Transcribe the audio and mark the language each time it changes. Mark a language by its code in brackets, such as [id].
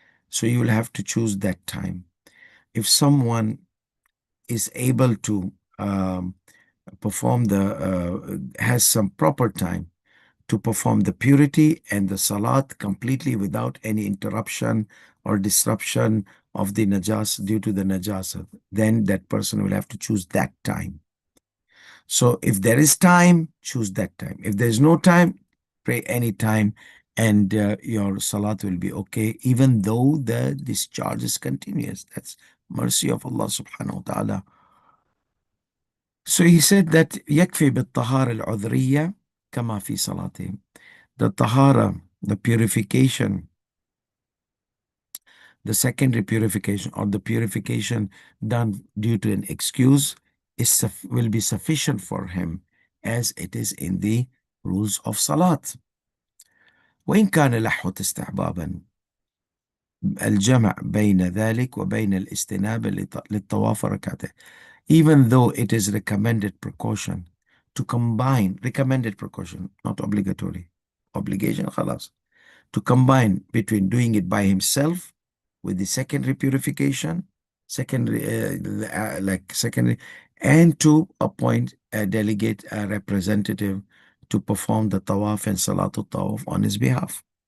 [en] So you will have to choose that time. If someone is able to perform has some proper time to perform the purity and the salat completely without any interruption or disruption of the najas due to the najasa, then that person will have to choose that time. So if there is time, choose that time. If there is no time, pray any time, and your salat will be okay, even though the discharge is continuous. That's mercy of Allah subhanahu wa ta'ala. So he said that [ar] يكفي بالطهارة العذرية كما في صلاتهم. [en] The tahara, the purification, the secondary purification or the purification done due to an excuse will be sufficient for him as it is in the rules of salat. [ar] وإن كان لحوة استحبابا الجمع بين ذلك وبين الاستنابة للطواف ركعتين. [en] Even though it is recommended precaution to combine, recommended precaution, not obligatory. Obligation, خلاص. To combine between doing it by himself with the secondary purification, secondary, and to appoint a delegate, a representative to perform the tawaf and salatul tawaf on his behalf.